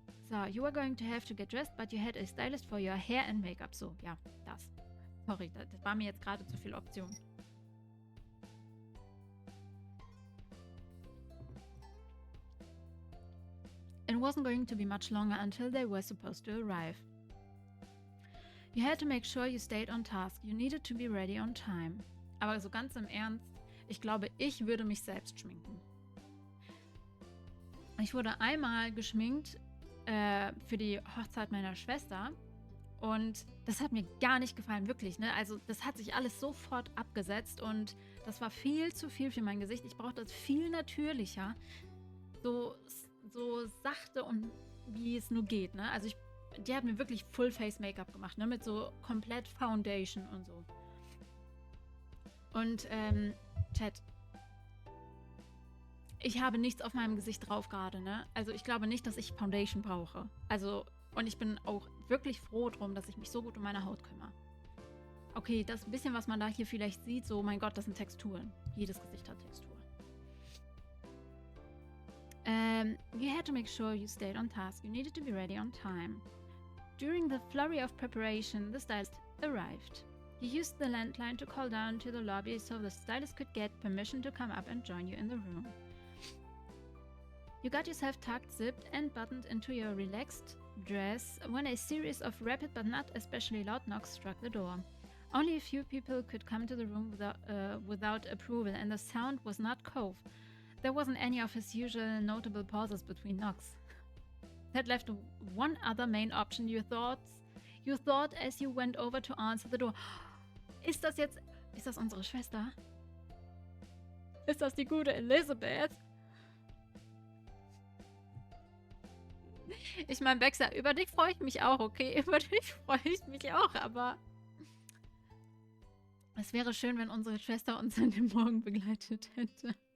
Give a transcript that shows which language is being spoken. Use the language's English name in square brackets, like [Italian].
[English] So, you were going to have to get dressed, but you had a stylist for your hair and makeup. [German] So, ja, das. Sorry, das war mir jetzt gerade zu viel Option. [English] It wasn't going to be much longer until they were supposed to arrive. You had to make sure you stayed on task. You needed to be ready on time. [German] Aber so ganz im Ernst, ich glaube, ich würde mich selbst schminken. Ich wurde einmal geschminkt für die Hochzeit meiner Schwester und das hat mir gar nicht gefallen, wirklich. Ne? Also das hat sich alles sofort abgesetzt und das war viel zu viel für mein Gesicht. Ich brauchte das viel natürlicher, so sachte und wie es nur geht. Ne? Also die hat mir wirklich Full-Face-Make-up gemacht, ne? Mit so komplett Foundation und so. Und Chat, ich habe nichts auf meinem Gesicht drauf gerade, ne? Also ich glaube nicht, dass ich Foundation brauche. Also, und ich bin auch wirklich froh drum, dass ich mich so gut um meine Haut kümmere. Okay, das bisschen, was man da hier vielleicht sieht, so, mein Gott, das sind Texturen. Jedes Gesicht hat Textur. [English] You had to make sure you stayed on task. You needed to be ready on time. During the flurry of preparation, the stylist arrived. You used the landline to call down to the lobby so the stylist could get permission to come up and join you in the room. You got yourself tucked, zipped, and buttoned into your relaxed dress when a series of rapid but not especially loud knocks struck the door. Only a few people could come to the room without approval, and the sound was not Cove. There wasn't any of his usual notable pauses between knocks. That left one other main option you thought as you went over to answer the door. [German] Ist das unsere Schwester? Ist das die gute Elizabeth? Ich meine, Baxter, über dich freue ich mich auch, okay? Über dich freue ich mich auch, aber es wäre schön, wenn unsere Schwester uns an dem Morgen begleitet hätte.